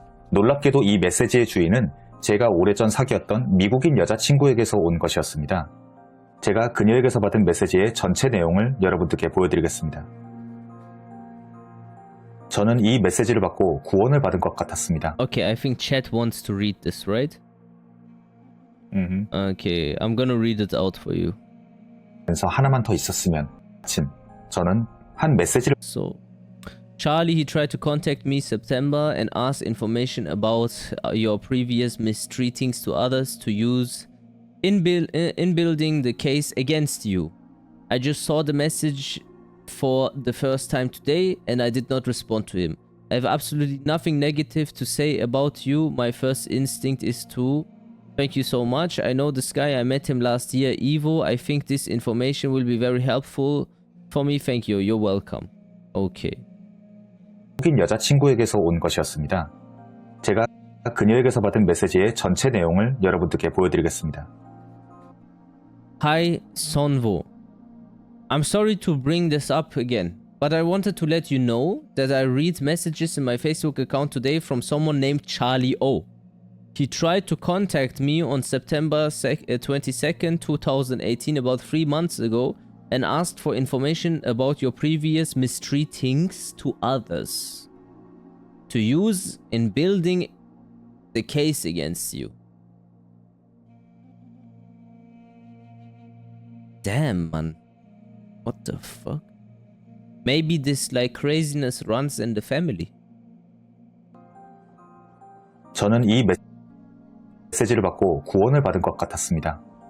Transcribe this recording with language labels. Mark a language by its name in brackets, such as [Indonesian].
[Korean] 놀랍게도 이 메시지의 주인은 제가 오래전 사귀었던 미국인 여자친구에게서 온 것이었습니다. 제가 그녀에게서 받은 메시지의 전체 내용을 여러분들께 보여드리겠습니다. 저는 이 메시지를 받고 구원을 받은 것 같았습니다. [English] Okay, I think chat wants to read this, right? Okay, I'm gonna read it out for you. [Korean] 그래서 하나만 더 있었으면 아침, 저는 한 메시지를 [English] So, Charlie, he tried to contact me September and ask information about your previous mistreatings to others to use in building the case against you. I just saw the message for the first time today and I did not respond to him. I have absolutely nothing negative to say about you. My first instinct is to thank you so much. I know this guy. I met him last year, Evo. I think this information will be very helpful for me. Thank you. You're welcome. Okay. [Korean] 미국인 여자친구에게서 온 것이었습니다. 제가 그녀에게서 받은 메시지의 전체 내용을 여러분들께 보여드리겠습니다. [English] Hi, Sonvo. I'm sorry to bring this up again, but I wanted to let you know that I read messages in my Facebook account today from someone named Charlie O. He tried to contact me on September 22nd, 2018, about 3 months ago, and asked for information about your previous mistreatings to others to use in building the case against you. Damn, man. What the fuck? Maybe this like craziness runs in the family. [Korean] 저는 이 메시지를 받고 구원을 받은 것 같았습니다.